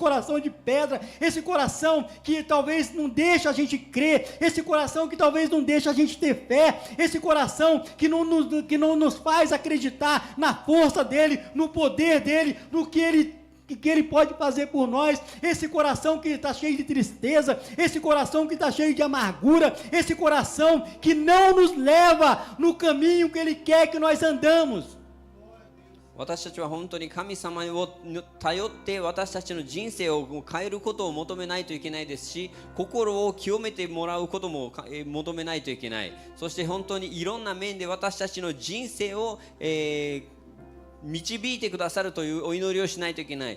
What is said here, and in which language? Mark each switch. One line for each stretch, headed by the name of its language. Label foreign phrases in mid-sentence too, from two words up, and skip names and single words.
Portuguese: coração de pedra, esse coração que talvez não deixa a gente crer, esse coração que talvez não deixa a gente ter fé, esse coração que não nos faz acreditar na força dEle, no poder dEle, no que Ele pode fazer por nós, esse coração que está cheio de tristeza, esse coração que está cheio de amargura, esse coração que não nos leva no caminho que Ele quer que nós andamos.
Japanese: 私たちは本当に神様を頼って私たちの人生を変えることを求めないといけないですし、心を清めてもらうことも求めないといけない。そして本当にいろんな面で私たちの人生を、導いてくださるというお祈りをしないといけない。